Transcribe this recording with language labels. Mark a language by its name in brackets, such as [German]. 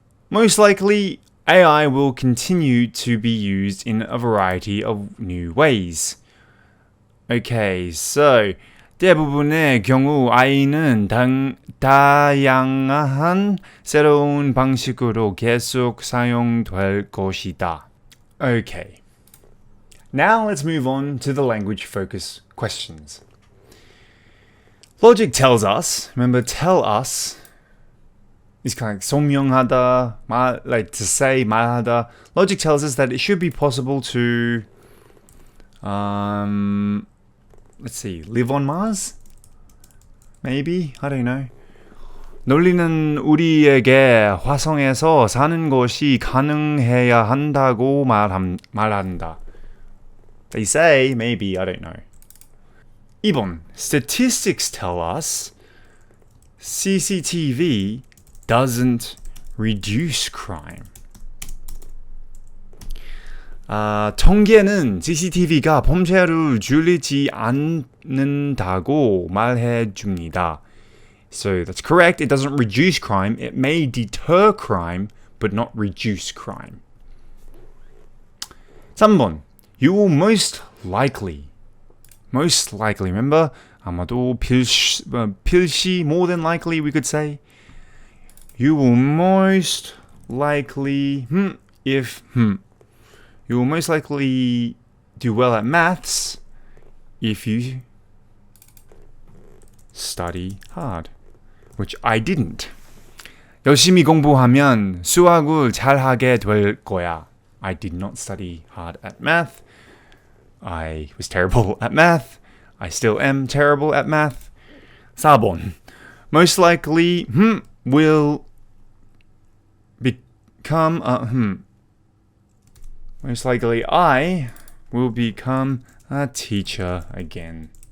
[English] Most likely, AI will continue to be used in a variety of new ways. Okay, so [Korean] 대부분의 경우 AI는 다양한 새로운 방식으로 계속 사용될 것이다. [English] Okay. Now let's move on to the language focus questions. Logic tells us, remember tell us is kind of like 설명하다, like to say, 말하다. Logic tells us that it should be possible to, let's see, live on Mars? Maybe? I don't know. [Korean] 논리는 우리에게 화성에서 사는 것이 가능해야 한다고 말한다. [English] They say, maybe, I don't know. [Korean] 2번. [English] Statistics tell us CCTV doesn't reduce crime. [Korean] 통계는 CCTV가 범죄를 줄이지 않는다고 말해줍니다. [English] So that's correct. It doesn't reduce crime. It may deter crime, but not reduce crime. 3번. You will most likely. Most likely. Remember? [Korean] 아마도 필시, [English] more than likely we could say. You will most likely, if, you will most likely do well at maths if you study hard. Which I didn't. [Korean] 열심히 공부하면 수학을 잘하게 될 거야. [English] I did not study hard at math. I was terrible at math. I still am terrible at math. [Korean] 4번. [English] Most likely will become most likely I will become a teacher again.